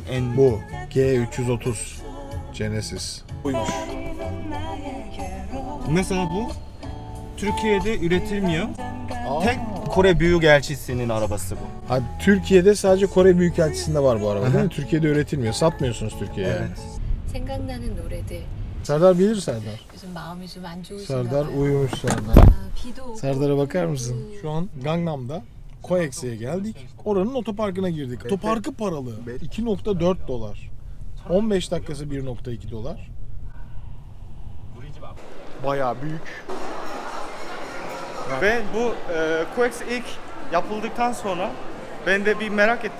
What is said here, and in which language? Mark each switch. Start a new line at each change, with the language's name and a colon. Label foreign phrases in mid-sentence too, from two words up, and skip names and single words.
Turkish: Bu G330 Genesis. Buymuş. Mesela bu Türkiye'de üretilmiyor. Aa. Tek Kore Büyükelçisi'nin arabası bu. Ha, Türkiye'de sadece Kore Büyükelçisi'nde var bu araba değil mi? Türkiye'de üretilmiyor. Satmıyorsunuz Türkiye'ye. Evet.
Korean: 생각나는 노래들.
Turkish: Serdar bilir Serdar.
Korean: 요즘 ma음이 좀 안 좋으신가
Turkish: Serdar
Korean: 봐요.
Turkish: uyumuş Serdar.
Korean: 아, 비도 오고
Turkish: Serdar'a bakar mısın? Şu an Gangnam'da Koex'e geldik. Oranın otoparkına girdik. Otoparkı paralı. $2.4. 15 dakikası $1.2. Bayağı büyük. Ve bu Coex ilk yapıldıktan sonra ben de bir merak ettim.